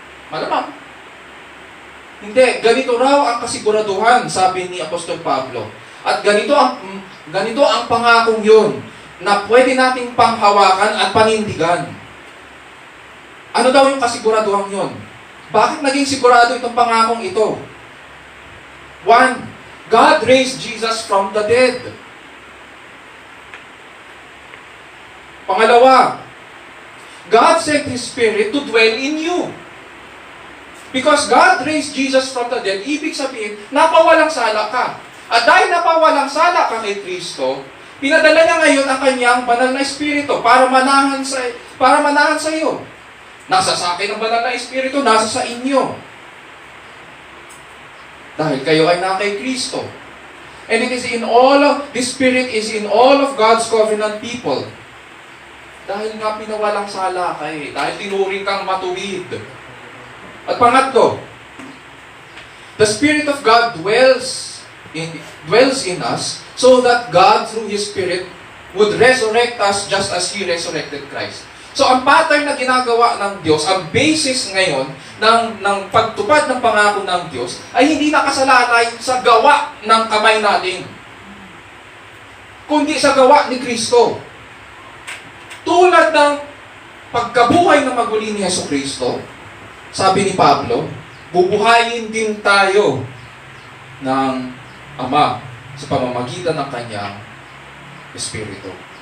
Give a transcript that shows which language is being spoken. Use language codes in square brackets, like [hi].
[tl] Malamang. Hindi, ganito raw ang kasiguraduhan, sabi ni Apostol Pablo. At ganito ang pangakong yun, na pwede nating panghawakan at panindigan. Ano daw yung kasiguraduhan yun? Bakit naging sigurado itong pangakong ito? 1. [en] God raised Jesus from the dead. [tl] Pangalawa, [en] God sent His Spirit to dwell in you. Because God raised Jesus from the dead, [tl] ibig sabihin, napawalang sala ka. At dahil napawalang sala ka kay Kristo, pinadala niya ngayon ang kanyang banal na Espiritu para manahan sa iyo. Nasa sa akin ang banal na Espiritu, nasa sa inyo. Dahil kayo ay na kay Kristo. [en] And it is this Spirit is in all of God's covenant people. [tl] Dahil nga pinawalang sala ka dahil tinuring kang matuwid. At pangatlo, [en] the Spirit of God dwells in us so that God through His Spirit would resurrect us just as He resurrected Christ. [tl] So ang pattern na ginagawa ng Diyos, ang basis ngayon ng pagtupad ng pangako ng Diyos ay hindi nakasalalay sa gawa ng kamay natin, kundi sa gawa ni Kristo. Tulad ng pagkabuhay na maguli ni Jesucristo, sabi ni Pablo, bubuhayin din tayo ng Ama sa pamamagitan ng kanyang Espiritu.